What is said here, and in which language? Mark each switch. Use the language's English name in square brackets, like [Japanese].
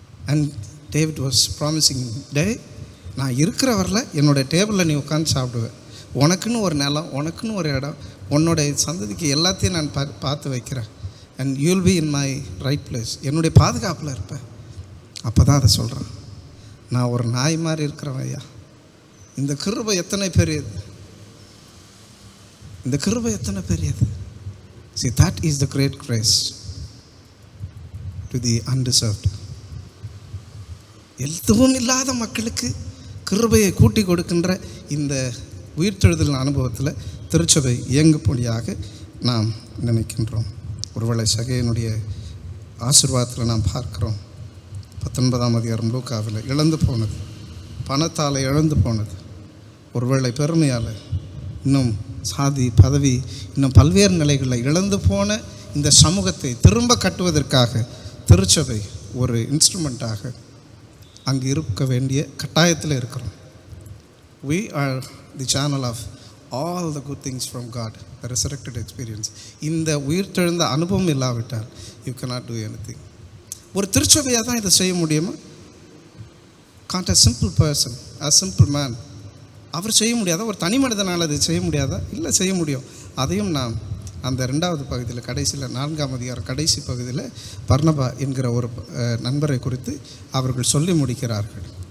[English] and David was promising, [Tamil] டே நான் இருக்கிறவரில் என்னோடய டேபிளில் நீ உட்காந்து சாப்பிடுவேன், உனக்குன்னு ஒரு நிலம், உனக்குன்னு ஒரு இடம், உன்னோடைய சந்ததிக்கு எல்லாத்தையும் நான் பார்த்து வைக்கிறேன், [English] and you'll be in my right place, [Tamil] என்னுடைய பாதுகாப்பில் இருப்பேன். அப்போ தான் அதை சொல்கிறான், நான் ஒரு நாய் மாதிரி இருக்கிறவன் ஐயா. இந்த கிருபை எத்தனை பெரியது, இந்த கிருபை எத்தனை பெரியது. [English] See, that is the great grace to the undeserved. [Tamil] எதுவும் இல்லாத மக்களுக்கு கிருபையை கூட்டி கொடுக்கின்ற இந்த உயிர்த்தெழுதல் அனுபவத்தில் திருச்சபை இயங்கும்படியாக நாம் நினைக்கின்றோம். ஒருவேளை சகையனுடைய ஆசீர்வாதத்தில் நாம் பார்க்கிறோம், 19ஆம் அதிகாரம் லூக்காவில் இழந்து போனது, பணத்தால் இழந்து போனது, ஒருவேளை பெருமையால், இன்னும் சாதி பதவி, இன்னும் பல்வேறு நிலைகளில் இழந்து போன இந்த சமூகத்தை திரும்ப கட்டுவதற்காக திருச்சபை ஒரு இன்ஸ்ட்ருமெண்ட்டாக அங்கு இருக்க வேண்டிய கட்டாயத்தில் இருக்கிறோம். [English] We are the channel of all the good things from God, the resurrected experience. [Tamil] இந்த உயிர்த்தெழுந்த அனுபவம் இல்லாவிட்டால் [English] you cannot do anything. [Tamil] ஒரு திருச்சபையாக தான் இதை செய்ய முடியுமா? [English] Can't a simple person, a simple man, [Tamil] அவர் செய்ய முடியாதா? ஒரு தனி மனிதனால் அது செய்ய முடியாதா? இல்லை, செய்ய முடியும். அதையும் நாம் அந்த 2வது பகுதியில் கடைசியில் 4ஆம் அதிகாரம் கடைசி பகுதியில் பர்னபா என்கிற ஒரு நண்பரை குறித்து அவர்கள் சொல்லி முடிக்கிறார்கள்.